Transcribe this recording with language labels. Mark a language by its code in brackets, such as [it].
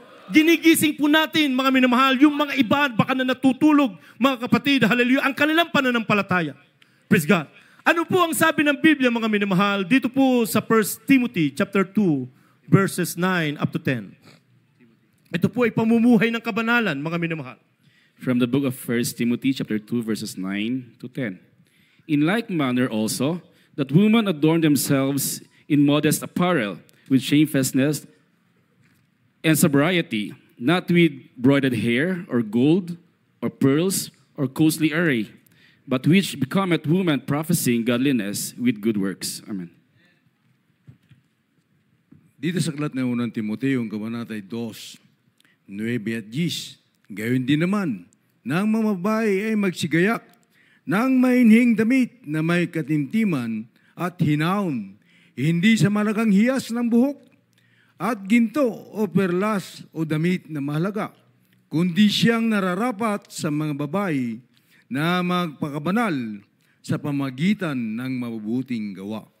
[tl] Ginigising po natin, mga minamahal, yung mga iba, baka na natutulog, mga kapatid, hallelujah, ang kanilang pananampalataya. [en] Praise God. [tl] Ano po ang sabi ng Biblia, mga minamahal? Dito po sa [en] 1 Timothy chapter 2, verses 9 up to 10. [tl] Ito po ay pamumuhay ng kabanalan, mga minamahal. [en] From the book of 1 Timothy chapter 2, verses 9 to 10. In like manner also, that women adorn themselves in modest apparel, with shamefacedness and sobriety, not with broidered hair, or gold, or pearls, or costly array, but which becometh woman prophesying godliness with good works. Amen. [tl] Dito sa aklat ng unang Timoteo, yung kabanatay 2, 9 at 10, gayon din naman, na ang mga babae ay magsigayak ng mainhing damit na may katimtiman at hinaon, hindi sa malagang hiyas ng buhok at ginto o perlas o damit na mahalaga, kundi siyang nararapat sa mga babae na magpakabanal sa pamagitan ng mabubuting gawa.